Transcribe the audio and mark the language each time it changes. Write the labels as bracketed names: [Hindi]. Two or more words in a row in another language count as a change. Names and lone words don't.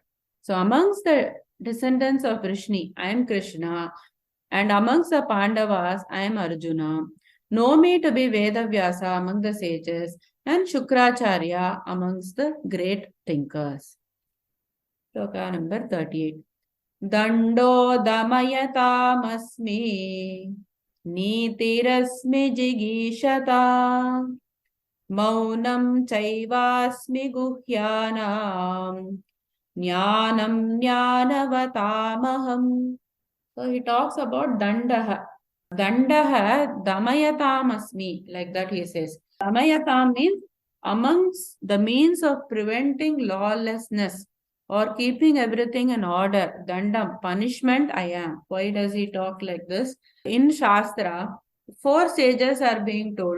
[English] So amongst the descendants of Vrishni, I am Krishna. And amongst the Pandavas, I am Arjuna. Know me to be Vedavyasa among the sages and Shukracharya amongst the great thinkers. Shloka number 38. [Sanskrit] Dando damayatam Nitirasmi jigishata Maunam chaivasmi guhyanam Jnanam jnanavatamaham. [English] So he talks about Dandaha. [Sanskrit] Dandaha damayatam asmi. [English] Like that he says. Damayatam means amongst the means of preventing lawlessness or keeping everything in order. Dandam, punishment I am. Why does he talk like this? In Shastra, 4 stages are being told.